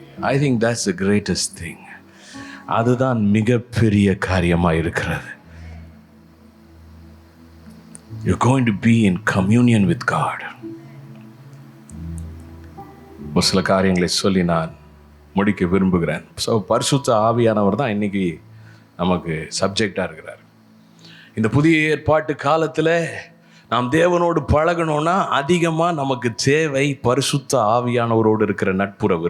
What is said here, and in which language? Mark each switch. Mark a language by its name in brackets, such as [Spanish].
[English] I think that's the greatest thing. [Tamil] அதுதான் மிகப்பெரிய காரியமாக இருக்கிறது. [English] You're going to be in communion with God. [Tamil] ஒரு சில காரியங்களை சொல்லி நான் முடிக்க விரும்புகிறேன். ஸோ பரிசுத்த ஆவியானவர் தான் இன்னைக்கு நமக்கு சப்ஜெக்டாக இருக்கிறார். இந்த புதிய ஏற்பாட்டு காலத்தில் நாம் தேவனோடு பழகணும்னா அதிகமாக நமக்கு தேவை பரிசுத்த ஆவியானவரோடு இருக்கிற நட்புறவு.